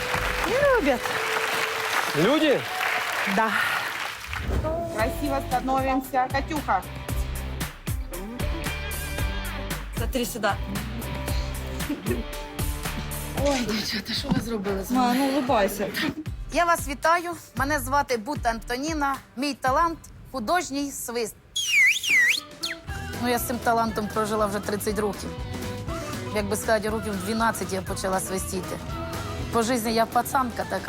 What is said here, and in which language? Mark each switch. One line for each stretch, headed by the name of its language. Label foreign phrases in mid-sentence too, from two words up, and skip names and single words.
Russian: Любят. Люди? Да. Красиво становимся. Катюха. Смотри сюда. Ма, ну улыбайся.
Ukrainian: Я вас вітаю. Мене звати Бута Антоніна. Мій талант – художній свист. Ну, я з цим талантом прожила вже 30 років. Як би сказати, років 12 я почала свистіти. По житті я пацанка така.